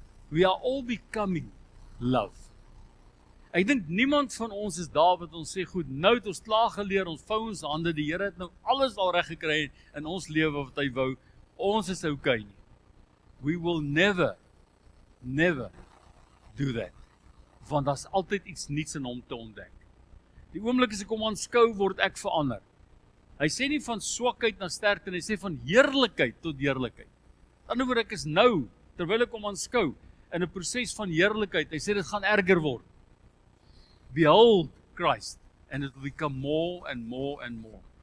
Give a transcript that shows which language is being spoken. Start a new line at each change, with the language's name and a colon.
English: We are all becoming love.
Afrikaans: Ek dink niemand van ons is daar wat ons sê, goed, nou het ons klaar geleer, ons vou ons hande, die Here het nou alles al reg gekry in ons lewe wat hy wou, ons is okay nie.
English: We will never do that.
Afrikaans: Want daar's altyd iets nuuts in hom te ontdek. Die oomblik as ek hom aanskou, word ek verander. Hy sê nie van swakheid na sterkte, hy sê van heerlikheid tot heerlikheid. Aan die ander ek is nou, terwyl ek hom aanskou, in 'n proses van heerlikheid, hy sê dit gaan erger word.
English: Behold Christ, and it will become more and more and more.